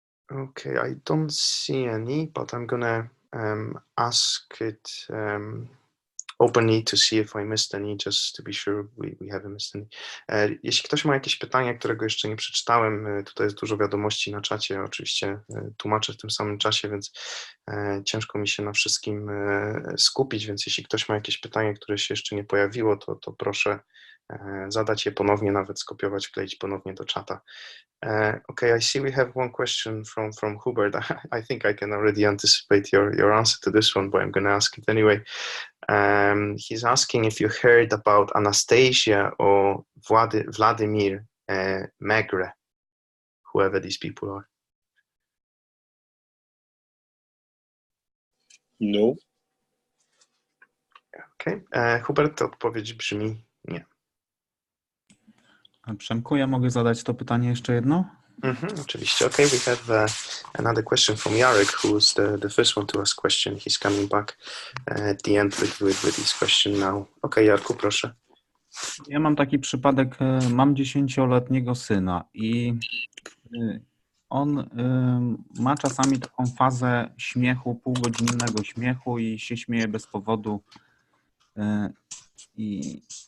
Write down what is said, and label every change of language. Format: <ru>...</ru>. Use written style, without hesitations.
<en>Okay, I don't see any, but I'm gonna ask it openly to see if I missed any, just to be sure we haven't missed any.</en> <pl>Jeśli ktoś ma jakieś pytanie, którego jeszcze nie przeczytałem, tutaj jest dużo wiadomości na czacie, oczywiście tłumaczę w tym samym czasie, więc ciężko mi się na wszystkim skupić, więc jeśli ktoś ma jakieś pytanie, które się jeszcze nie pojawiło, to proszę zadać je ponownie, nawet skopiować, wkleić ponownie do czata.</pl> <en>Okay, I see we have one question from Hubert. I think I can already anticipate your answer to this one, but I'm going to ask it anyway. He's asking if you heard about Anastasia or Vladimir Megre, whoever these people are? No. Okay.</en> <pl>Hubert, odpowiedź brzmi nie. Przemku, ja mogę zadać to pytanie jeszcze jedno? Oczywiście.</pl> <en>Okay, we have another question from Jarek, who's the first one to ask question. He's coming back at the end with his question now. Okay,</en> <pl>Jarku, proszę. Ja mam taki przypadek, mam 10-letniego syna i on ma czasami taką fazę śmiechu, półgodzinnego śmiechu i się śmieje bez powodu i</pl>